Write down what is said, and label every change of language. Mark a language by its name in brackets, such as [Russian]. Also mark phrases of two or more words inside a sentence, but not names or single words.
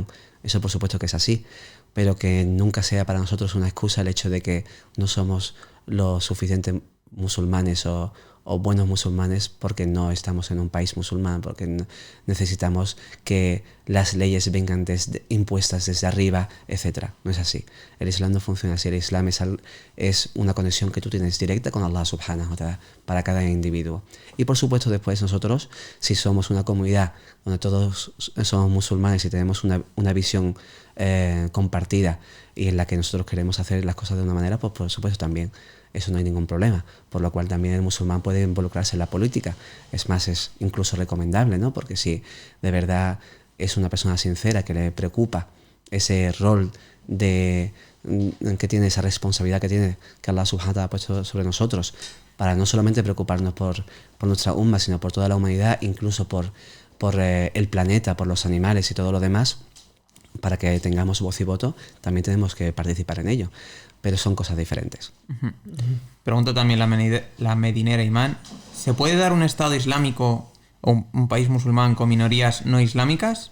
[Spanish] Eso por supuesto que es así, pero que nunca sea para nosotros una excusa el hecho de que no somos lo suficiente musulmanes o buenos musulmanes porque no estamos en un país musulmán, porque necesitamos que las leyes vengan impuestas desde arriba, etc. No es así. El Islam no funciona así. El Islam es una conexión que tú tienes directa con Allah [Arabic] سبحانه وتعالى [Spanish] para cada individuo. Y por supuesto después nosotros, si somos una comunidad donde todos somos musulmanes y tenemos una visión compartida y en la que nosotros queremos hacer las cosas de una manera, pues por supuesto también eso no hay ningún problema, por lo cual también el musulmán puede involucrarse en la política. Es más, es incluso recomendable, ¿no? Porque si de verdad es una persona sincera que le preocupa ese rol que tiene, esa responsabilidad que tiene, que Allah [Arabic] سبحانه وتعالى [Spanish] ha puesto sobre nosotros, para no solamente preocuparnos por nuestra umma, sino por toda la humanidad, incluso por el planeta, por los animales y todo lo demás, para que tengamos voz y voto, también tenemos que participar en ello. Pero son cosas diferentes. Pregunta también la Medinera Imán: ¿se puede dar un Estado islámico o un país musulmán con minorías no islámicas?